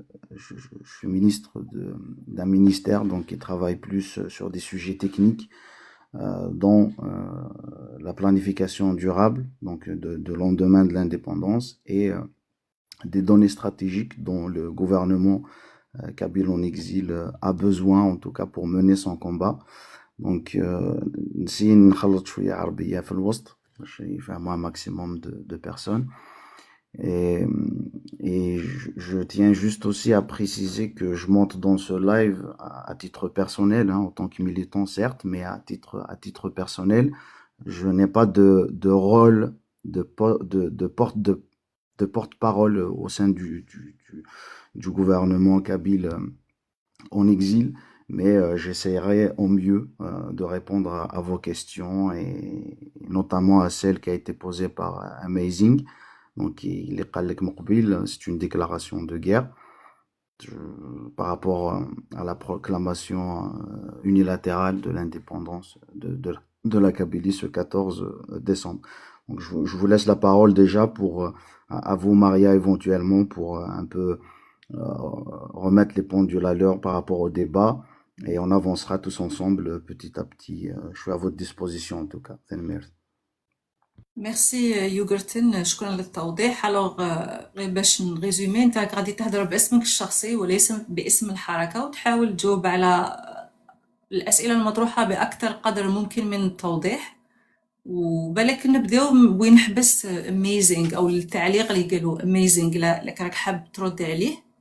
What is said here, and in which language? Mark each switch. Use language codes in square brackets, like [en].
[fr] Je suis ministre d'un ministère donc qui travaille plus sur des sujets techniques, dont la planification durable, donc de lendemain de l'indépendance, et des données stratégiques dont le gouvernement kabyle en exil a besoin, en tout cas pour mener son combat. [ar] Donc, نسي نخلط شوية عربية في الوسط باش يفهموها [fr] un maximum de personnes. Et, je tiens juste aussi à préciser que je monte dans ce live à titre personnel, hein, en tant que militant certes, mais à titre personnel, je n'ai pas de rôle de porte-parole au sein du gouvernement kabyle en exil, mais j'essaierai au mieux de répondre à vos questions et notamment à celle qui a été posée par Amazing. Donc, il est [ar] قال لك مقبل, [fr] c'est une déclaration de guerre par rapport à la proclamation unilatérale de l'indépendance de la Kabylie ce 14 décembre. Donc, je vous laisse la parole déjà pour à vous, Maria, éventuellement, pour un peu remettre les pendules à l'heure par rapport au débat et on avancera tous ensemble petit à petit. Je suis à votre disposition en tout cas. Merci. [ar] ميرسي يوغرتن، شكرا للتوضيح. غير باش نغيزومي، انت غادي تهضر باسمك الشخصي وليس باسم الحركة، وتحاول تجاوب على الأسئلة المطروحة بأكثر قدر ممكن من التوضيح. وبالك نبداو وين حبس اميزينغ او التعليق اللي قالوا اميزينغ، لا راك حاب ترد عليه.